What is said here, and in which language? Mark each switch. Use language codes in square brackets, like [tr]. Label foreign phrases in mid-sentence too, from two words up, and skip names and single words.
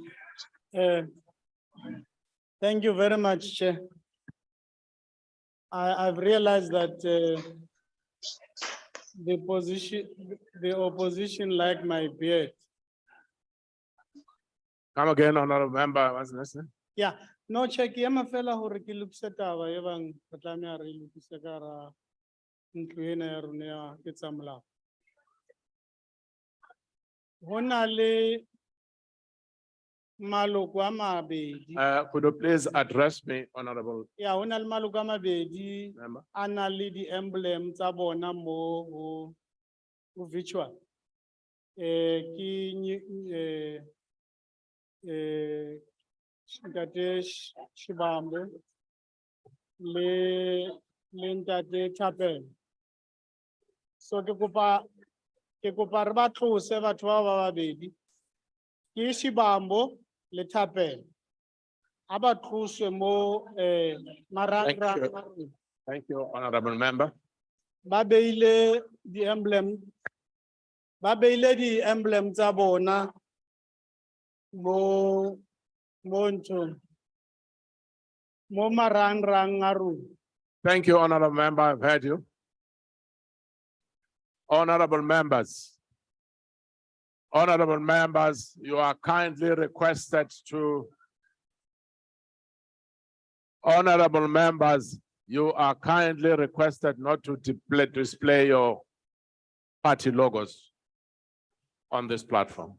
[en] Thank you very much, Chair. I've realized that the opposition like my beard. Come again, honorable member. What's next? Yeah, no check. [st] Ya mafela hore ke lokise taba e bang re tlameha re lokise ka hara ntlo ena ya rona ya ke tsa molao. Ho na le maloko a mabedi. [en] Could you please address me, honorable? [st] Ya, ho na le maloko a mabedi [en] Member. [st] a na le di-emblem tsa bona mo ho virtual. Ntate Shibambo le ntate Chapel. So ke kopa re ba tlose batho ba babedi. Ke Shibambo le Chapel. A ba tloswe mo marangrang. [en] Thank you, honorable member. [st] Ba beile di-emblem tsa bona mo marangrang a rona. [en] Thank you, honorable member. I've heard you. Honorable members, you are kindly requested to. Honorable members, you are kindly requested not to display your party logos on this platform.